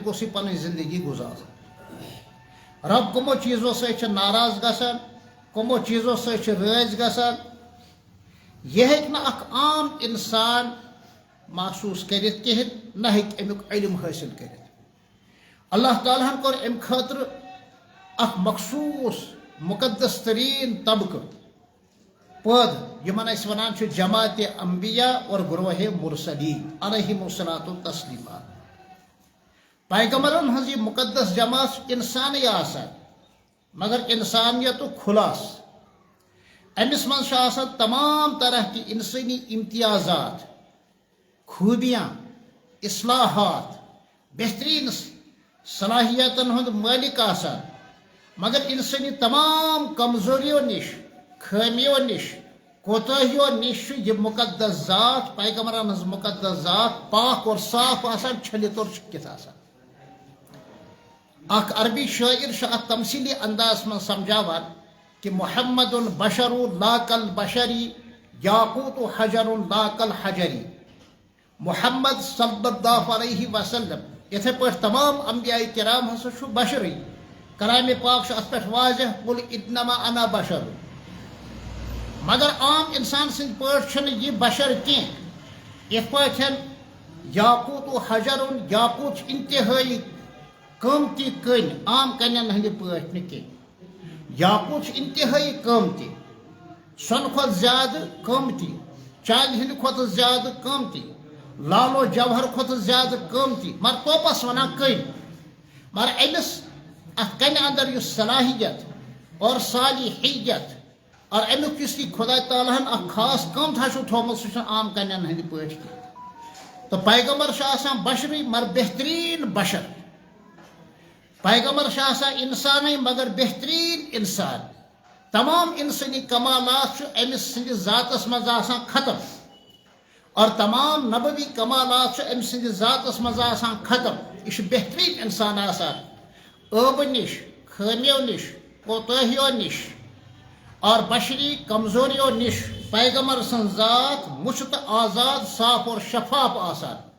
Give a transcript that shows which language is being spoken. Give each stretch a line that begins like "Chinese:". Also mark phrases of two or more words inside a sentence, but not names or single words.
Kashmiri: گوس یہ پن زندگی گزار رب کمو
Urdu: چیزوں سے
Kashmiri: ناراض گسان کمو
Urdu: چیزوں سے
Kashmiri: رٲضۍ گسان یہ ہیٚکہِ نہٕ اکھ عام انسان محسوس کرت کہین نہ ہیٚکہِ امیُک علم حٲصِل کٔرِتھ اللہ تعالیٰ ہن کوٚر امہِ خٲطرٕ اکھ مخصوٗص مقدس ترین طبقہٕ پٲدٕ یِمن أسۍ ونان چھِ
Urdu: جماعتِ انبیاء اور گروہ مرسلین
Arabic: علیہم الصلاۃ والتسلیمات
Kashmiri: پیغمبرن ہنٛز یہِ مقدس جماعت چھِ انسانٕے آسان مگر انسانیتُک خُلاص امس من چھُ آسان
Urdu: تمام طرح کی انسانی امتیازات خوبیاں اصلاحات
Kashmiri: بہترین صلاحیتن ہند مالک آسان مگر انسانی تمام کمزوریوں نش خامیوں نش کوتاہیوں نش یہ مقدس ذات پیغمبرن ہنٛز مقدس ذات پاک اور صاف آسان چھلِتھ اور چھُکِتھ آسان اکھ عربی شاعر چھُ اتھ تمثیلی انداز من سمجھاوان کہ
Arabic: محمد بشر لا کل بشری یاقوت حجر لا کل حجری
Kashmiri: محمد
Arabic: صلی اللہ علیہ وسلم
Kashmiri: یتھے پٲٹھۍ تمام انبیاء کرام ہسا چھُ بشرٕے کلامِ پاک چھُ اتھ پٮ۪ٹھ واضح
Arabic: قل انما انا بشر
Kashmiri: مگر عام انسان سٕنٛدۍ پٲٹھۍ چھُنہٕ یہِ بشر کینٛہہ یتھ پٲٹھۍ یاقوت حجر یاقوت چھُ انتہٲیی قۭمتی کٔنۍ عام کَنٮ۪ن ہٕنٛدِ پٲٹھۍ نہٕ کینٛہہ یاقوت چھُ انتہٲیی قۭمتی سۄنہٕ کھۄتہٕ زیادٕ قۭمتی چاندِ ہٕنٛدِ کھۄتہٕ زیادٕ قۭمتی لالو جوہر کھۄتہٕ زیادٕ قۭمتی مگر توپس ونان کٔنۍ مگر أمِس اتھ کنہِ اندر یُس صلاحیت اور صالحیت اور امیُک یُس یہِ خۄداے تعالیٰ ہن اکھ خاص قۭمتھا چھُ تھوٚومُت سُہ چھُنہٕ عام کَنٮ۪ن ہٕنٛدِ پٲٹھۍ کینٛہہ تہٕ پیغمبر چھُ آسان بشرٕے مگر بہتریٖن بشر پیغمبر چھُ آسان انسانٕے مگر بہتریٖن انسان تمام انسانی کمالات چھُ أمِس سٕنٛدِس ذاتس منٛز آسان ختم اور تمام نبوی کمالات چھُ أمۍ سٕنٛدِس ذاتس منٛز آسان ختم یہِ چھُ بہتریٖن انسان آسان ٲبہٕ نِش خٲمیو نِش کوتٲہیو نِش اور بشری کمزوریو نِش پیغمبر سٕنٛز ذات مُچھ تہٕ آزاد صاف اور شفاف آسان